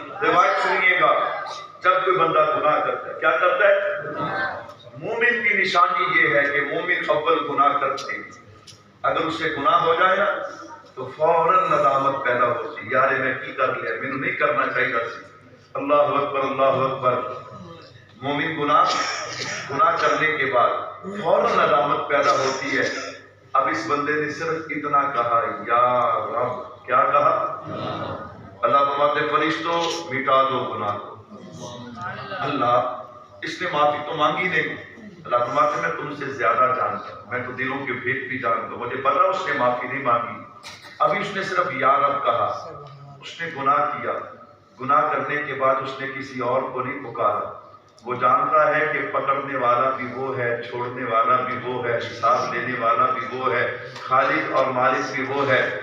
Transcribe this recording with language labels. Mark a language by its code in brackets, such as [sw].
[ur] روایت سنیے گا جب کوئی بندہ گناہ کرتا ہے کیا کرتا ہے؟ مومن کی نشانی یہ ہے کہ مومن اول گناہ کرتے ہیں, اگر اس سے گناہ ہو جائے نا تو فوراً ندامت پیدا ہوتی, [pa] یار میں کی کر لیا, [ur] میں نے [pa] نہیں کرنا چاہیے سی. [ur] اللہ اکبر اللہ اکبر. مومن گناہ کرنے کے بعد فوراً ندامت پیدا ہوتی ہے. اب اس بندے نے صرف اتنا کہا یا رب, کیا کہا؟ اللہ فرماتے فرشتوں مٹا دو گناہ کو. اللہ اس نے معافی تو مانگی نہیں. اللہ فرماتے میں تم سے زیادہ جانتا ہوں, میں تو دلوں کے بھید بھی جانتا ہوں, مجھے پتا اس نے معافی نہیں مانگی. ابھی اس نے صرف یا رب کہا, اس نے گناہ کیا. گناہ کرنے کے بعد اس نے کسی اور کو نہیں پکارا. وہ جانتا ہے کہ پکڑنے والا بھی وہ ہے, چھوڑنے والا بھی وہ ہے, حساب لینے والا بھی وہ ہے, خالق اور مالک بھی وہ ہے.